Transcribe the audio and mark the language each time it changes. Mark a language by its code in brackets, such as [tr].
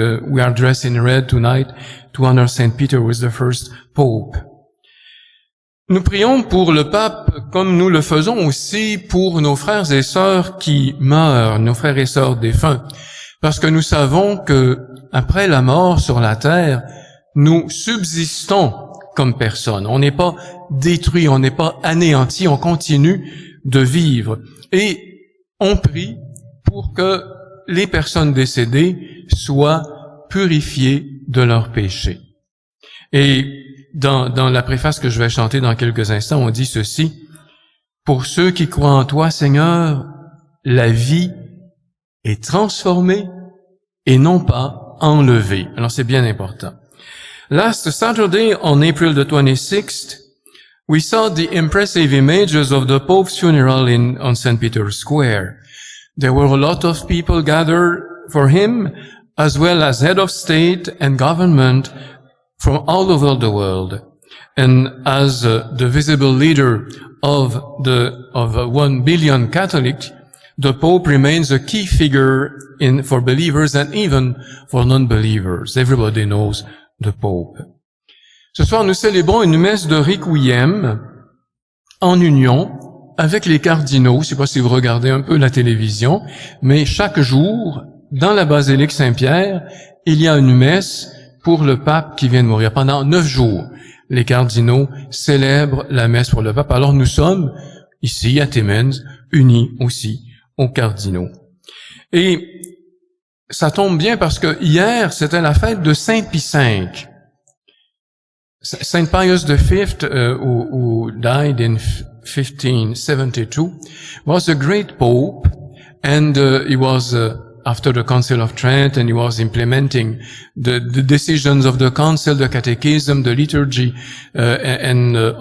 [en] We are dressed in red tonight to honor Saint Peter, who was the first Pope. [fr] Nous prions pour le pape comme nous le faisons aussi pour nos frères et sœurs qui meurent, nos frères et sœurs défunts, parce que nous savons que après la mort sur la terre, nous subsistons comme personnes. On n'est pas détruit, on n'est pas anéanti, on continue de vivre. Et on prie pour que les personnes décédées soient purifiées de leurs péchés. Et dans la préface que je vais chanter dans quelques instants, on dit ceci: pour ceux qui croient en toi, Seigneur, la vie est transformée et non pas enlevée. Alors c'est bien important. [en] Last Saturday, on April the 26th, we saw the impressive images of the Pope's funeral on St. Peter's Square. There were a lot of people gathered for him, as well as head of state and government from all over the world. And as the visible leader of 1 billion Catholics, the Pope remains a key figure for believers and even for non-believers. Everybody knows the Pope. [fr] Ce soir, nous célébrons une messe de Requiem en union avec les cardinaux. Je ne sais pas si vous regardez un peu la télévision, mais chaque jour, dans la basilique Saint-Pierre, il y a une messe pour le pape qui vient de mourir. Pendant 9 jours, les cardinaux célèbrent la messe pour le pape. Alors nous sommes, ici à Timmins, unis aussi aux cardinaux. Et ça tombe bien parce que hier, c'était la fête de Saint Pie V. [en] Saint Pius V, who died in 1572, was a great pope, and he was after the Council of Trent, and he was implementing the decisions of the Council, the Catechism, the liturgy, and